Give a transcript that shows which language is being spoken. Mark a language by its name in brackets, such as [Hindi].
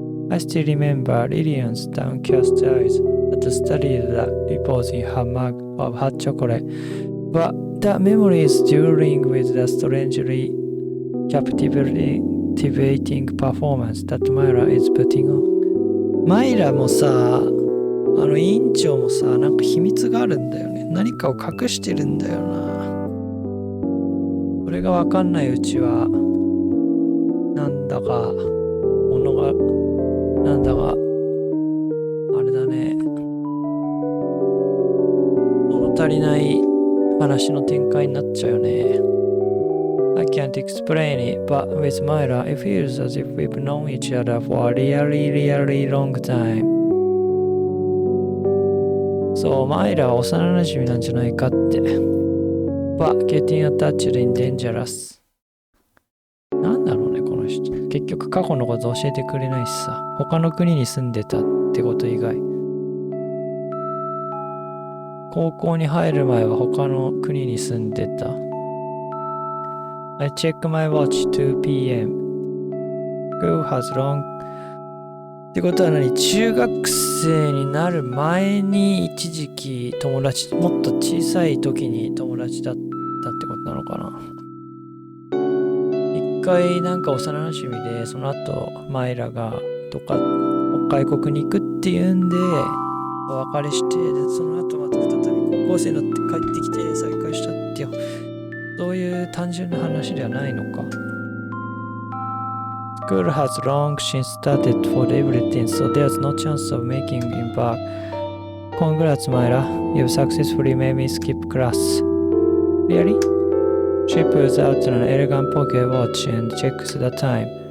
[English] I still remember Lillian's downcast eyes that studied the ripples in her mug of hot chocolate, but that memory is dueling with the strangely captivating performance that Myra is putting on. [Japanese] マイラもさ、委員長もさ、なんか秘密があるんだよね。何かを隠してるんだよな。それがわかんないうちは、なんだか、あれだね。物足りない話の展開になっちゃうよね。 [English] I can't explain it, but with Myra, it feels as if we've known each other for a really long time. [Japanese] そう、マイラは幼馴染なんじゃないかって。 [English] But getting attached in dangerous. [Japanese] なんだろうね、この人。結局過去のこと教えてくれないしさ。他の国に住んでたってこと以外。高校に入る前は他の国に住んでた。 [English] I check my watch 2 p.m. Girl has long [Japanese] ってことは何？中学生になる前に一時期友達、もっと小さい時に友達だったってことなのかな。一回なんか幼馴染で、その後マイラがどっか外国に行くっていうんでお別れして、でその後また再び高校生になって帰ってきて再会したっていう、そういう単純な話ではないのか。 [English] School has long since started for everything, so there's no chance of making it back. Congrats, Myra. You've successfully made me skip class. Really? She pulls out an elegant pocket watch and checks the time.